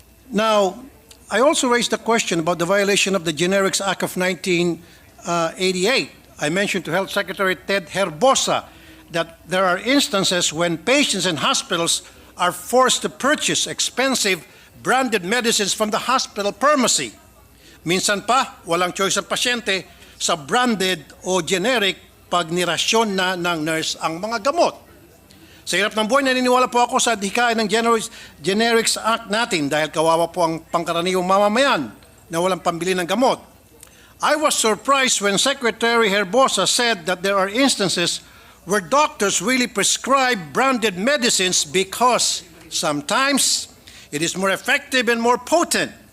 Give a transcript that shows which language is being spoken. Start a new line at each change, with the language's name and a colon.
English: Now, I also raised the question about the violation of the Generics Act of 1988. I mentioned to Health Secretary Ted Herbosa that there are instances when patients and hospitals are forced to purchase expensive branded medicines from the hospital pharmacy.
Filipino: Minsan pa, walang choice ang pasyente sa branded o generic pag nirasyon na ng nurse ang mga gamot. Sa hirap ng buhay, naniniwala po ako sa dikain ng Generics Act natin dahil kawawa po ang pangkaraniwang mamamayan na walang pambili ng gamot.
English: I was surprised when Secretary Herbosa said that there are instances where doctors really prescribe branded medicines because sometimes it is more effective and more potent.